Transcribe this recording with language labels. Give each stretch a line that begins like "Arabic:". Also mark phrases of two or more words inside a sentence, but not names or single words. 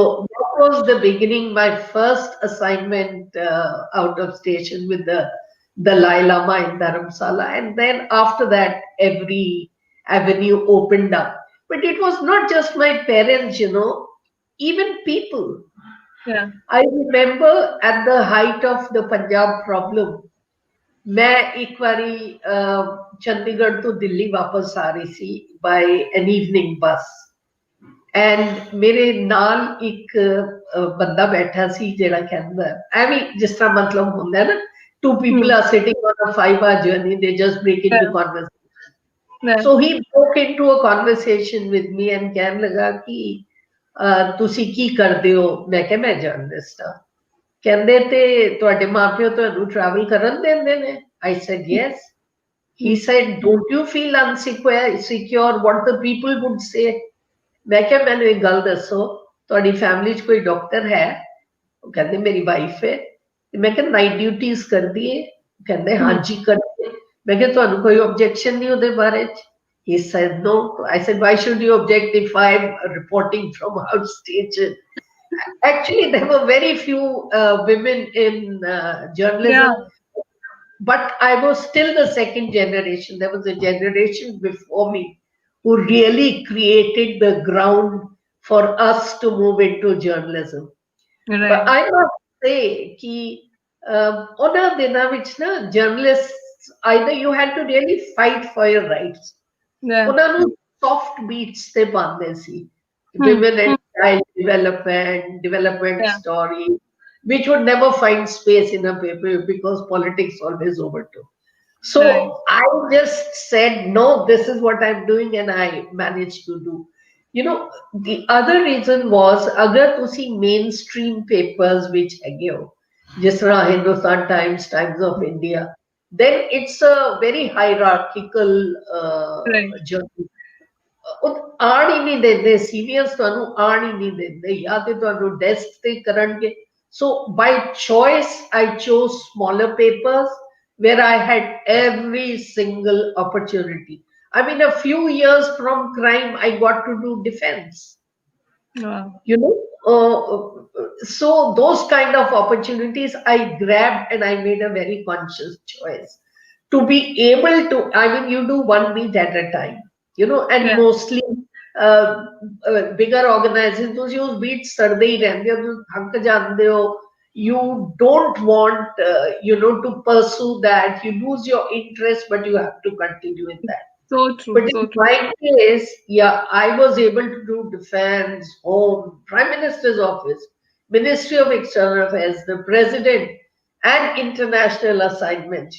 English: So that was the beginning, my first assignment out of station with the Dalai Lama in Dharamsala. And then after that, every avenue opened up. But it was not just my parents, even people. Yeah. I remember at the height of the Punjab problem,
Hindi: मैं एक बारी चंडीगढ़ तो दिल्ली वापस आ रही थी
English: by an evening bus.
Punjabi: ਐਂਡ ਮੇਰੇ ਨਾਲ ਇੱਕ ਬੰਦਾ ਬੈਠਾ ਸੀ ਜਿਹੜਾ ਕਹਿੰਦਾ ਐਵੇਂ ਜਿਸ ਤਰ੍ਹਾਂ ਮਤਲਬ ਹੁੰਦਾ ਨਾ
English: two people Hmm. are sitting on a 5-hour journey, they just break into Yeah. conversation. Yeah. So he broke into a conversation with me and
Punjabi: ਕਹਿਣ ਲੱਗਾ ਕਿ ਤੁਸੀਂ ਕੀ ਕਰਦੇ ਹੋ ਮੈਂ ਕਿਹਾ ਮੈਂ ਜਰਨਲਿਸਟ ਹਾਂ ਕਹਿੰਦੇ ਤੇ ਤੁਹਾਡੇ ਮਾਪਿਓ ਤੁਹਾਨੂੰ ਟਰੈਵਲ ਕਰਨ ਦਿੰਦੇ ਨੇ
English: I said yes. He Hmm. said don't you feel insecure what the people would say.
Punjabi: ਮੈਂ ਕਿਹਾ ਮੈਨੂੰ ਇੱਕ ਗੱਲ ਦੱਸੋ ਤੁਹਾਡੀ ਫੈਮਿਲੀ 'ਚ ਕੋਈ ਡਾਕਟਰ ਹੈ ਉਹ ਕਹਿੰਦੇ ਮੇਰੀ ਵਾਈਫ ਹੈ ਤੇ ਮੈਂ ਕਿਹਾ
English: night duties
Punjabi: ਕਰਦੀ ਹੈ ਕਹਿੰਦੇ Hmm. ਹਾਂਜੀ ਕਰਦੀ ਹੈ ਮੈਂ ਕਿਹਾ ਤੁਹਾਨੂੰ ਕੋਈ ਆਬਜੈਕਸ਼ਨ ਨਹੀਂ ਉਹਦੇ ਬਾਰੇ 'ਚ
English: he said no. I said why should you object if I'm reporting from outstation. Actually there were very few women in Yeah. journalism, but I was still the second generation. There was a generation before me who really created the ground for us to move into journalism. But Right. I must say that
Punjabi: ਉਹਨਾਂ ਦਿਨਾਂ ਵਿੱਚ ਨਾ
English: journalists either you had to really fight for your rights. Yeah.
Punjabi: ਉਹਨਾਂ ਨੂੰ
English: soft beats
Punjabi: ਤੇ ਪਾਉਂਦੇ ਸੀ. Hmm.
English: Women Hmm. and child development Yeah. story, which would never find space in a paper because politics always overtook. So Right. I just said, no, this is what I'm doing, and I managed to do. The other reason was,
Punjabi: ਅਗਰ ਤੁਸੀਂ
English: mainstream papers which
Punjabi: ਹੈਗੇ ਹੋ, ਜਿਸ ਤਰ੍ਹਾਂ
English: Hindustan Times, Times of India, then it's a very hierarchical Right. journey.
Punjabi: ਉਹ ਆਣ ਹੀ ਨਹੀਂ ਦਿੰਦੇ ਸੀਨੀਅਰਸ ਤੁਹਾਨੂੰ ਆਣ ਹੀ ਨਹੀਂ ਦਿੰਦੇ ਜਾਂ ਤੇ ਤੁਹਾਨੂੰ ਡੈਸਕ ਤੇ ਕਰਨਗੇ
English: so by choice I chose smaller papers where I had every single opportunity. I mean, a few years from crime I got to do defense, Wow. you know so those kind of opportunities I grabbed, and I made a very conscious choice to be able to. I mean, you do one beat at a time, and Yeah. mostly uh, bigger organizations
Punjabi: ਤੁਸੀਂ ਉਸ beat ਸੜਦੇ ਹੀ ਰਹਿੰਦੇ ਹੋ, ਤੁਸੀਂ ਥੱਕ ਜਾਂਦੇ ਹੋ.
English: You don't want to pursue that. You lose your interest, but you have to continue in that. So true, But so in true. my case, yeah, I was able to do defense, home, prime minister's office, Ministry of External Affairs, the president, and international assignments.